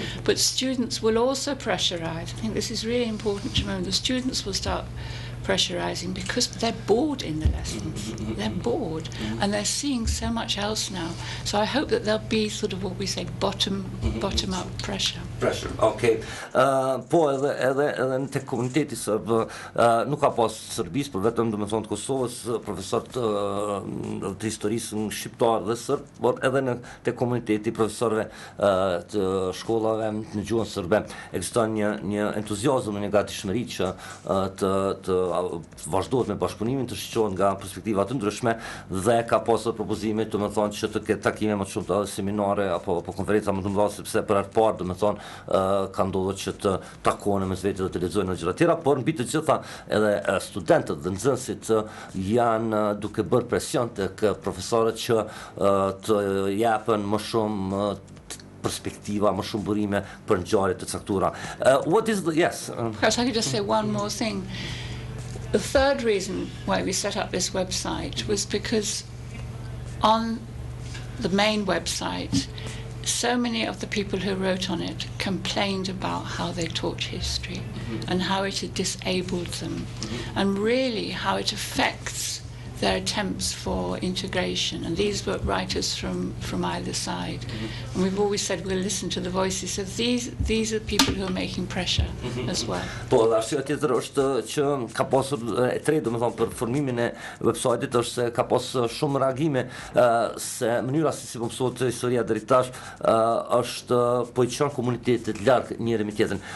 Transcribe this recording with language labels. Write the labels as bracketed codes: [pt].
[en] But students will also pressurize. I think this is really important to remember. The students will start pressurizing because they're bored in the lessons. They're bored and they're seeing so much else now. So I hope that there'll be sort of what we say bottom up pressure. Pressure, ok. [sq] Po edhe në tek komuniteti sërb nuk ka pas sërbis, por vetëm domethënë të Kosovës, profesorët të historisë në shqiptar dhe sërb, por edhe në tek komuniteti profesorëve të shkollave në gjuhën sërbe ekziston një entuziazëm dhe një gatishmëri që të vazhdohet me bashkëpunimin, të shqohet nga perspektiva të ndryshme dhe ka pasur propozime domethënë që të ketë takime më të shumta, seminare apo konferenca më të mëdha, sepse për herë të parë domethënë ka ndodhur që të takohen mes vetë dhe të lexojnë gjëra të tjera, por mbi të gjitha edhe studentët dhe nxënësit janë duke bërë presion tek profesorët që të japën më shumë perspektiva, më shumë burime për ngjarje të caktuara. [en] What is the yes? Perhaps I could just say one more thing. The third reason why we set up this website was because on the main website, so many of the people who wrote on it complained about how they taught history and how it had disabled them and really how it affects their attempts for integration. And these were writers from either side. And we've always said we'll listen to the voices. So these are people who are making pressure as well. [sq] Po, arsyeja tjetër është që ka pasur e tretë, domethënë për formimin e website-it është se ka pasur shumë reagime se mënyra si po mësohet historia deri tash është po i çon komunitetet larg njëri me tjetrin.